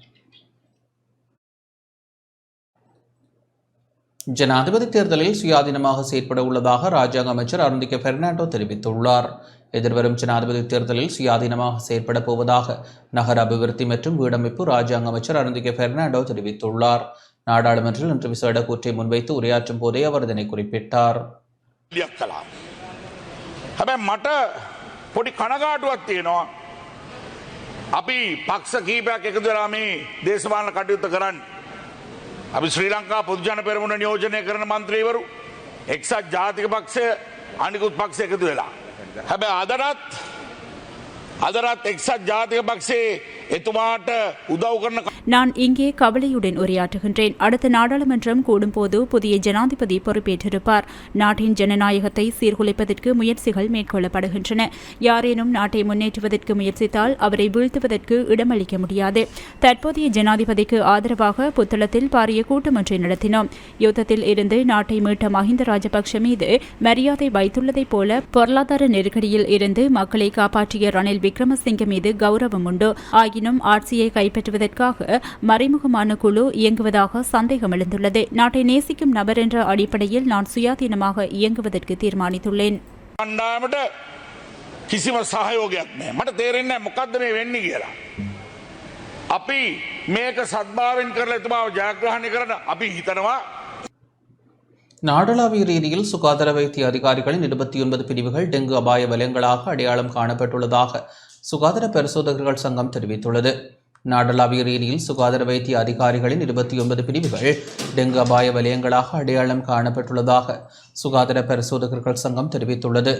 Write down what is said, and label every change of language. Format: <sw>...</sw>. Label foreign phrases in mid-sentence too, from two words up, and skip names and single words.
<ta>ஜனாதிபதி தேர்தலில் சுயாதீனமாக செயற்பட உள்ளதாக ராஜாங்க அமைச்சர் அருந்திக பெர்னாண்டோ தெரிவித்துள்ளார். எதிர்வரும் ஜனாதிபதி தேர்தலில் சுயாதீனமாக செயற்பட போவதாக நகர அபிவிருத்தி மற்றும் வீடமைப்பு ராஜாங்க அமைச்சர் அருந்திக பெர்னாண்டோ தெரிவித்துள்ளார். நாடாளுமன்றில் இன்று விசேட கூற்றை முன்வைத்து உரையாற்றும் போதே அவர் இதனை குறிப்பிட்டார்.</ta> <si>මට පොඩි කනගාටුවක් තියෙනවා. අපි පක්ෂ කීපයක් එකතු වෙලා මේ දේශපාලන කටයුත්ත කරන්නේ. අපි ශ්‍රී ලංකා පොදු ජන පෙරමුණ නියෝජනය කරන මන්ත්‍රීවරු එක්සත් ජාතික පක්ෂය අනිකුත් පක්ෂ එකතු වෙලා. හැබැයි අදරත් එක්සත් ජාතික පක්ෂයේ එතුමාට උදව් කරන</si> <ta>நான் இங்கே கவலையுடன் உரையாற்றுகின்றேன். அடுத்த நாடாளுமன்றம் கூடும்போது புதிய ஜனாதிபதி பொறுப்பேற்றிருப்பார். நாட்டின் ஜனநாயகத்தை சீர்குலைப்பதற்கு முயற்சிகள் மேற்கொள்ளப்படுகின்றன. யாரேனும் நாட்டை முன்னேற்றுவதற்கு முயற்சித்தால் அவரை வீழ்த்துவதற்கு இடமளிக்க முடியாது. தற்போதைய ஜனாதிபதிக்கு ஆதரவாக புத்தளத்தில் பாரிய கூட்டம் ஒன்றை நடத்தினோம். யுத்தத்தில் இருந்து நாட்டை மீட்ட மஹிந்த ராஜபக்ஷ மீது மரியாதை வைத்துள்ளதைப் போல பொருளாதார நெருக்கடியில் இருந்து மக்களை காப்பாற்றிய ரணில் விக்ரமசிங்க மீது கௌரவம் உண்டு. ஆயினும் இருப்பினும் ஆட்சியை கைப்பற்றுவதற்காக மறைமுகமான குழு இயங்குவதாக சந்தேகம் எழுந்துள்ளது. நாட்டை நேசிக்கும் நபர் என்ற அடிப்படையில் நான் சுயாதீனமாக இயங்குவதற்கு தீர்மானித்துள்ளேன்.</ta> <si>කිසිම සහයෝගයක් නෑ. මට තේරෙන්නේ නැහැ මොකද්ද මේ වෙන්නේ කියලා. අපි මේක සද්භාවයෙන් කරලා එතුමාව ජයග්‍රහණය කරන්න අපි හිතනවා.</si> <ta>நாடளாவிய ரீதியில் சுகாதார வைத்திய அதிகாரிகளின் 29 பிரிவுகள் டெங்கு அபாய வலயங்களாக அடையாளம் காணப்பட்டுள்ளதாக சுகாதார பரிசோதகர்கள் சங்கம் தெரிவித்துள்ளது. நாடளாவிய ரீதியில் சுகாதார வைத்திய அதிகாரிகளின் 29 பிரிவுகள் டெங்கு அபாய வலயங்களாக அடையாளம் காணப்பட்டுள்ளதாக சுகாதார பரிசோதகர்கள் சங்கம் தெரிவித்துள்ளது.</ta>